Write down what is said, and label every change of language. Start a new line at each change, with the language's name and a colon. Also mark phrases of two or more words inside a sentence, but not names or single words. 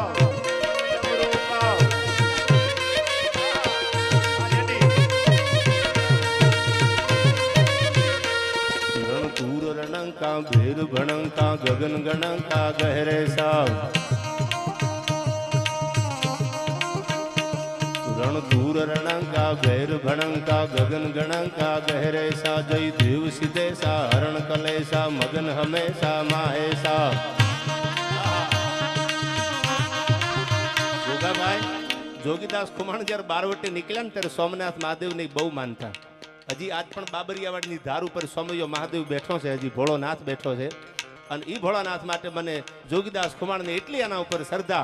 Hindi: का भेद भणंका गगन गणंका गहरे साव रण दूर रणंका भैर भणंका गगन गणंका गहरे सा जय देव सिद्धे सा हरण कलेसा मगन हमेशा माहेसा.
Gujarati: જોગા ભાઈ જોગીદાસ ખુમાણ જ્યારે બારવટે નીકળ્યા ને ત્યારે સોમનાથ મહાદેવની બહુ માનતા. હજી આજ પણ બાબરિયાવાડની ધાર ઉપર સ્વામીઓ મહાદેવ બેઠો છે, હજી ભોળોનાથ બેઠો છે. અને એ ભોળાનાથ માટે મને જોગીદાસ ખુમાણને એટલી આના ઉપર શ્રદ્ધા.